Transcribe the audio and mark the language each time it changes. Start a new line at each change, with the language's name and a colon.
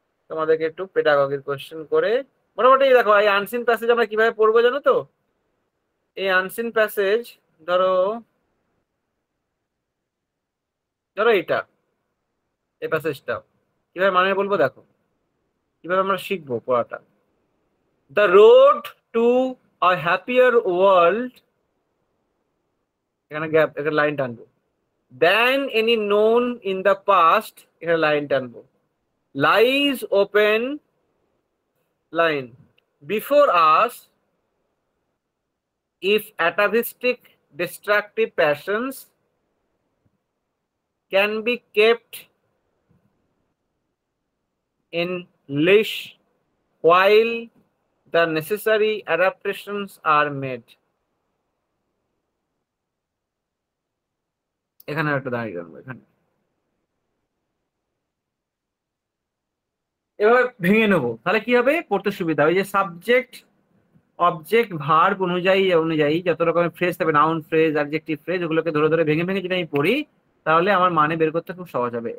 Bangla: তোমাদেরকে একটু পেডাগগির কোশ্চেন করে মোটামুটি দেখো, এই আনসিন প্যাসেজ আমরা কিভাবে পড়বো জানো তো? এই আনসিন প্যাসেজ ধরো এইটা, এই প্যাসেজটা কিভাবে মানে বলবো, দেখো কিভাবে আমরা শিখবো পড়াটা।
English: the road to a happier world,
Bangla: এখানে গ্যাপ, এখানে লাইন টানবো,
English: than any known in the past,
Bangla: এখানে লাইন টানবো,
English: lies open line before us if atavistic destructive passions can be kept in leash while the necessary adaptations are made.
Bangla: এখানে একটা দাঁড়িয়ে রাখবো, এখানে এভাবে ভেঙে নেবো, তাহলে কি হবে? পড়তে সুবিধা। ওই যে সাবজেক্ট অবজেক্ট ভার্ব অনুযায়ী যত রকমের ফ্রেজ থাকবে, নাউন ফ্রেজ, অ্যাডজেক্টিভ ফ্রেজ, ওগুলোকে ধরে ধরে ভেঙে ভেঙে যদি আমি পড়ি, তাহলে আমার মানে বের করতে খুব সহজ হবে।